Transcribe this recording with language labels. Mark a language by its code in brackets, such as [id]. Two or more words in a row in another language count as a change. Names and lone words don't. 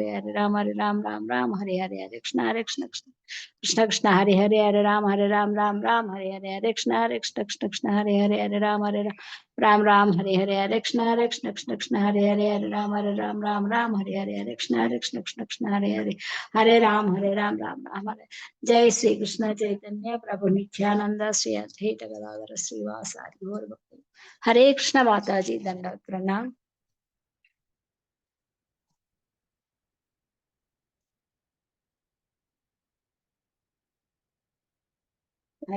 [sa] హరే రామ హరే హరే హరే కృష్ణ కృష్ణ హరే హరే హరే రామ హరే హరే హరే హరే కృష్ణ కృష్ణ హరే హరే హరే రామ హరే హరే హరే కృష్ణ కృష్ణ హరే హరే హరే రామ హరే హరే హరే కృష్ణ కృష్ణ హరే హరే హరే రామ హరే జై శ్రీ కృష్ణ చైతన్య ప్రభు నిత్యానంద శ్రీ అద్వైత గదాధర శ్రీవాసాది గౌర భక్తులు హరే కృష్ణ మాతాజీ దండవత్ ప్రణాం హరే